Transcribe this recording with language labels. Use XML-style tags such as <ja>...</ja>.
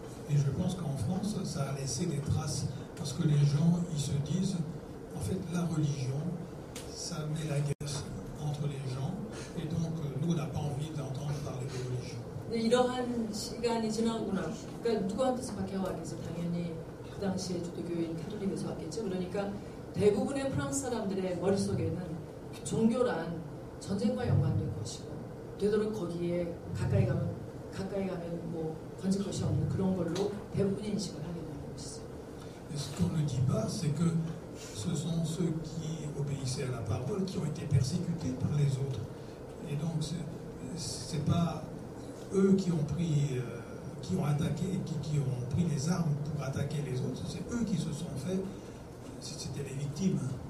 <fr>Et je pense qu'en France, ça a laissé des traces parce que les gens, ils se disent, en fait, la religion, ça met la guerre entre les gens, et donc nous, on n'a pas envie d'entendre parler de religion.</fr> <ko>이러한 시간이 지나고 나서, 그러니까 누구한테서 박해왔겠어? 당연히 그 당시에 주도교인 카톨릭에서 왔겠죠. 그러니까 대부분의 프랑스 사람들의 머릿속에는 종교란 전쟁과 연관된 것이고, 되도록 거기에 가까이 가면 뭐 건질 것이 없는 그런 걸로 대부분의 인식을 하게 되는 것이죠.</ko> <fr>Et ce qu'on ne dit pas, c'est que ce sont ceux qui obéissaient à la parole qui ont été persécutés par les autres. Et donc, c'est pas eux qui ont pris, qui ont attaqué, qui ont pris les armes pour attaquer les autres, c'est eux qui se sont fait, c'était les victimes.</fr>